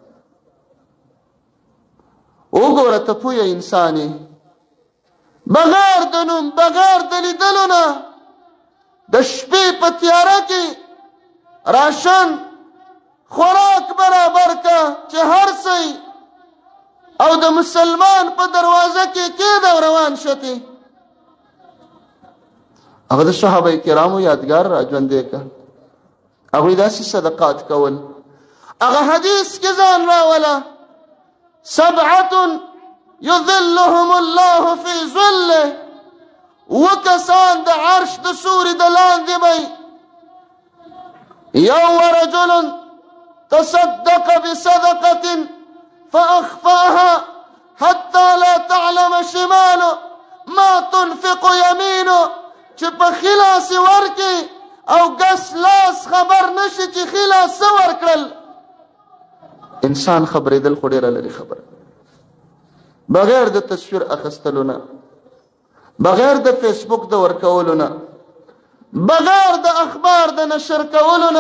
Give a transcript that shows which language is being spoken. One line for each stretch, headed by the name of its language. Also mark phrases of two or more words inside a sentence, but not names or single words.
Pashto: وګوره ته پویه انسان یې، بغیر د نوم بغیر د لیدلو نه د شپې په تیاره کې راشن خوراک برابر که چې هر څه او د مسلمان په دروازه کې کېده او روان شتې. هغه د صحابه کرامو یادګار را ژوندی که، هغوی داسې صدقات کول. هغه حدیث کې ځان راوله،
Arabic: سبعة یظلهم الله فی ظله،
Pashto: وکسان د عرش د سوري د لاندې به
Arabic: یو ورجل تصدق بصدقة فأخفاها حتى لا تعلم شماله ما تنفق يمينه،
Pashto: چې په خلاص ورکي او ګس لاس خبر نشي چې خلاص څه ورکړل. انسان خبرېدل خو ډېره لري خبره، بغیر د تصویر اخیستلو نه، بغیر د فیسبوک د ورکولو نه، بغیر د اخبار د نشر کولو نه.